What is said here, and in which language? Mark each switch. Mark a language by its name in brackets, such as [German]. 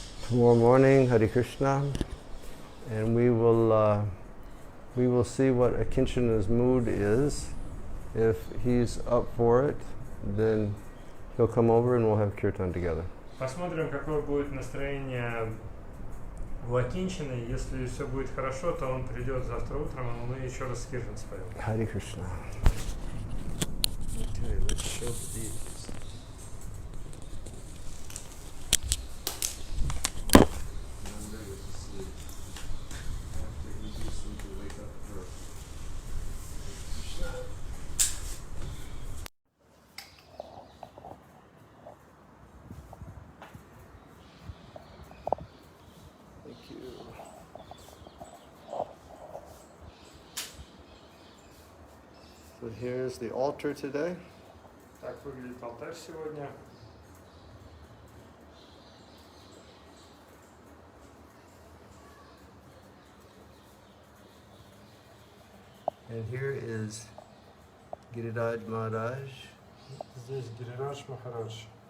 [English] Tomorrow morning, Hare Krishna, and we will see what Akinchana's mood is. If he's up for it, then he'll come over and we'll have kirtan together. [Russian] Посмотрим, какое будет настроение у Акинчины. Если все будет хорошо, то он придет завтра утром, и мы еще раз киртан споем. [English] Hare Krishna. Okay, let's show the deities. I'm ready to sleep. After induce them to wake up first. Krishna. Thank you. So here's the altar today. [Russian] Так выглядит алтарь сегодня. [English] And here is Giriraj Maharaj. [Russian] Здесь Гирирадж Махарадж.